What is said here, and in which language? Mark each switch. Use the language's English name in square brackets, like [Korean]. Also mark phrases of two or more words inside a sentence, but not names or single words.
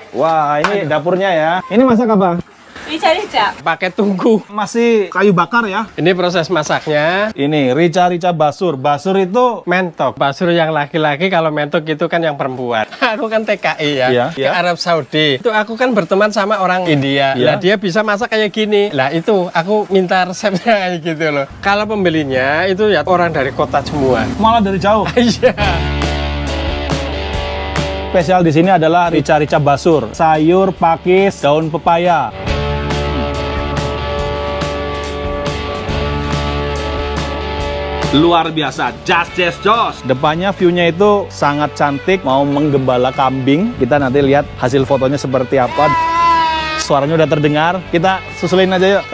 [Indonesian] Wah, ini dapurnya ya. Ini masak apa? Rica-rica. Pakai tungku. Masih kayu bakar ya. Ini proses masaknya. Ini rica-rica basur. Basur itu Mentok. Basur yang laki-laki, kalau mentok itu kan yang perempuan. Aku kan TKI ya. Iya, Ke iya. Arab Saudi. Itu aku kan berteman sama orang India. Iya. Lah dia bisa masak kayak gini. Lah itu aku minta resepnya kayak gitu loh. Kalau pembelinya itu ya orang dari kota semua. malah dari jauh. Iya. Spesial di sini adalah rica-rica basur. Sayur, pakis, daun pepaya. Luar biasa, jos. Depannya view-nya itu sangat cantik, mau menggembala kambing. Kita nanti lihat hasil fotonya seperti apa. Suaranya udah terdengar, kita susulin aja yuk.